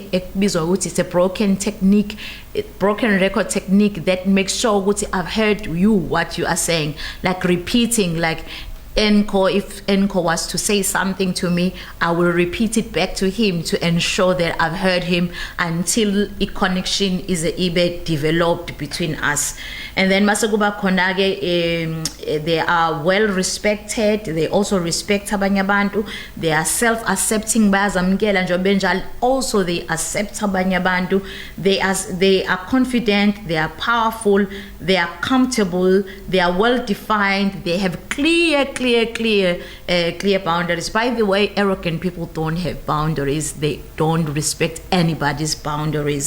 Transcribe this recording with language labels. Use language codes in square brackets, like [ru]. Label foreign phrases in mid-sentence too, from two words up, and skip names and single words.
[en] It's a broken technique, broken record technique that makes sure I've heard you what you are saying, like repeating, like Enko, if Enko was to say something to me, I will repeat it back to him to ensure that I've heard him until a connection is developed between us. And then Masaguba Konage, they are well respected. They also respect [zu] abanye abantu. [en] They are self-accepting. Also, they accept [zu] abanye abantu. [en] They are confident. They are powerful. They are comfortable. They are well defined. They have clear boundaries. By the way, arrogant people don't have boundaries. They don't respect anybody's boundaries.